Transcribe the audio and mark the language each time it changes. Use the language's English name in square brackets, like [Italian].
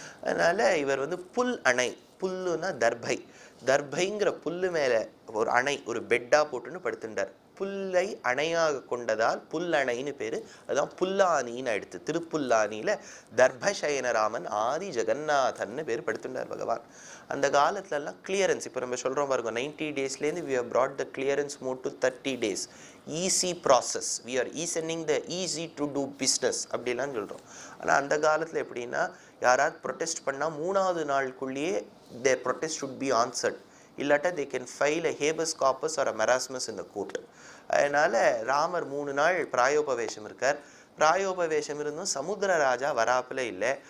[Tamil] அதனால் இவர் புல் அணை, புல்லுன்னா தர்பை, தர்பைங்கிற புல்லு மேலே ஒரு அணை, ஒரு பெட்டாக போட்டுன்னு படுத்துட்டார். புல்லை அணையாக கொண்டதால் புல்லணைன்னு பேர். அதுதான் புல்லானின்னு ஆயிடுத்து. திருப்புல்லானியில் தர்பசயனராமன் ஆதி ஜெகநாதன்னு பேர் படுத்துட்டார் பகவான். அந்த காலத்துலலாம் கிளியரன்ஸ், இப்போ நம்ம சொல்கிறோம் பாருங்க, [English] 90 daysலேருந்து we have brought the clearance mode to 30 days. Easy process, we are easing the easy to do business [Tamil] அப்படிலாம் சொல்கிறோம். ஆனால் அந்த காலத்தில் எப்படின்னா, யாராவது ப்ரொட்டெஸ்ட் பண்ணால் 3வது நாளுக்குள்ளேயே [English] their protest should be answered. [Tamil] இல்லாட்டா [English] they can file a habeas corpus or a marasmus in the court. [Tamil] அதனால் ராமர் 3 நாள் பிராயோபவேஷம் இருக்கார். பிராயோபவேஷம் இருந்தும் சமுத்திர ராஜா வராப்பில் இல்லை.